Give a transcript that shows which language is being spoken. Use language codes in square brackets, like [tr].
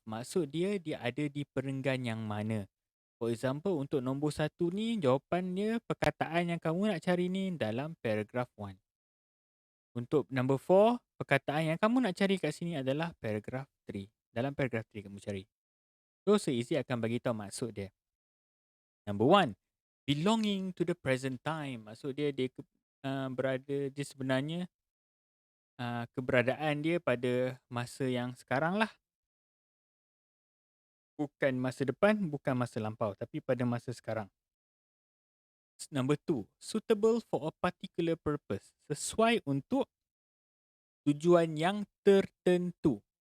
[ms] Maksud dia ada di perenggan yang mana. [en] For example, [ms] untuk nombor 1 ni, jawapan dia perkataan yang kamu nak cari ni dalam paragraf 1. Untuk number 4, perkataan yang kamu nak cari kat sini adalah paragraf 3. Dalam paragraf 3 kamu cari. So, seizi akan bagi tahu maksud dia. [en] Number 1, belonging to the present time. [ms] Maksud dia dia sebenarnya keberadaan dia pada masa yang sekarang lah. Bukan masa depan, bukan masa lampau, tapi pada masa sekarang. [en] Number 2, suitable for a particular purpose. [ms] Sesuai untuk tujuan yang tertentu.